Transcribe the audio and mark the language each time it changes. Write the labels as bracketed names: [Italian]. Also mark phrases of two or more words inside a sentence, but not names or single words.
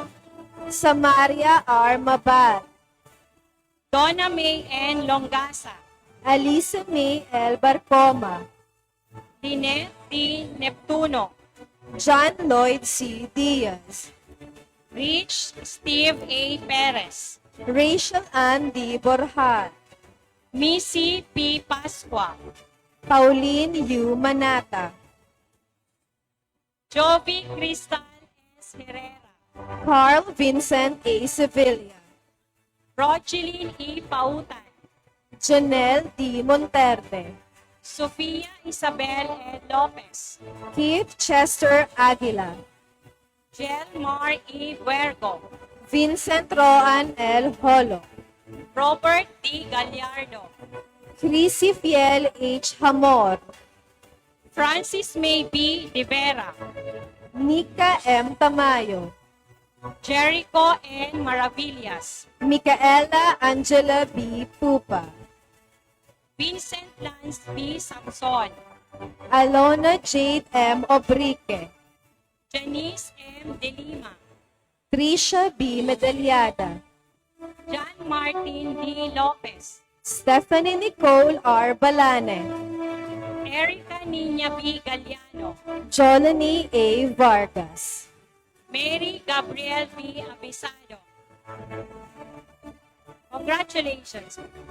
[English] Samaria R. Mabar, Donna May N. Longasa, Alisa May L. Barcoma, Lynette D. Neptuno, John Lloyd C. Diaz, Rich Steve A. Perez, Rachel Ann D. Borja, Missy P. Pasqua, Pauline U. Manata, Jovi Cristal S. Herrera, Carl Vincent A. Sevilla, Rogeline E. Pautan, Janelle D. Monterde, Sofia Isabel E. Lopez, Keith Chester Aguila, Jelmar E. Buergo, Vincent Roan L. Holo, Robert D. Gallardo, Chrissy Fiel H. Hamor, Francis May B. De Vera, Nika M. Tamayo, Jericho N. Maravillas, Micaela Angela B. Pupa, Vincent Lance B. Samson, Alona Jade M. Obrique, Janice M. De Lima, Trisha B. Medalyada, John Martin D. Lopez, Stephanie Nicole R. Balane, Erica Nina B. Galliano, Jolene A. Vargas, Mary Gabriel B. Abisado. Congratulations.